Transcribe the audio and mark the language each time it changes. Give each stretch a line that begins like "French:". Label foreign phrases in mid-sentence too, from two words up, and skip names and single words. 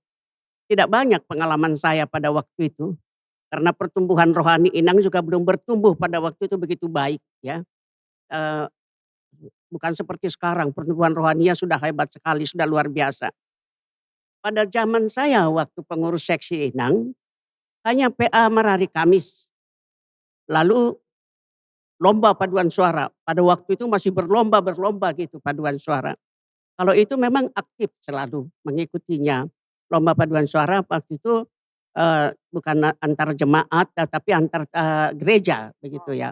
Indonesian: Tidak banyak pengalaman saya pada waktu itu, karena pertumbuhan rohani Inang juga belum bertumbuh pada waktu itu begitu baik ya. Eh, Bukan seperti sekarang, pertumbuhan rohaninya sudah hebat sekali, sudah luar biasa. Pada zaman saya waktu pengurus seksi Inang, hanya PA Merari Kamis. Lalu lomba paduan suara. Pada waktu itu masih berlomba-berlomba gitu paduan suara. Kalau itu memang aktif selalu mengikutinya. Lomba paduan suara waktu itu bukan antar jemaat tapi antar gereja begitu ya.